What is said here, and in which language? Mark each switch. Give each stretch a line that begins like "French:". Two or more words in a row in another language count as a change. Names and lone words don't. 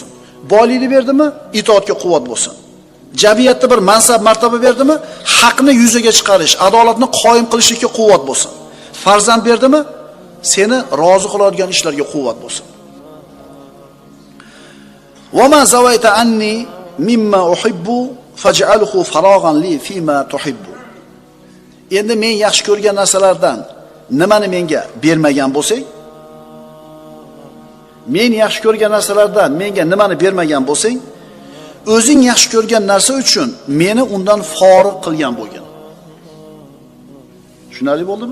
Uzbek: Boylikni berdimi, itoatga quvvat bo'lsin. Jamiyatda bir mansab, martaba berdimi, haqni yuzaga chiqarish, adolatni qoyim qilishga quvvat bo'lsin. Farzand berdimi, seni rozi qiladigan ishlarga quvvat bo'lsin.
Arabic: وما زويت عني مما أحب فاجعله فراغا لي فيما تحب.
Uzbek: Endi men yaxshi ko'rgan narsalardan nimani menga bermagan bo'lsang, men yaxshi ko'rgan narsalardan menga nimani bermagan bo'lsang, o'zing yaxshi ko'rgan narsa uchun meni undan forig' qilgan bo'lgin. Tushunarli bo'ldimi?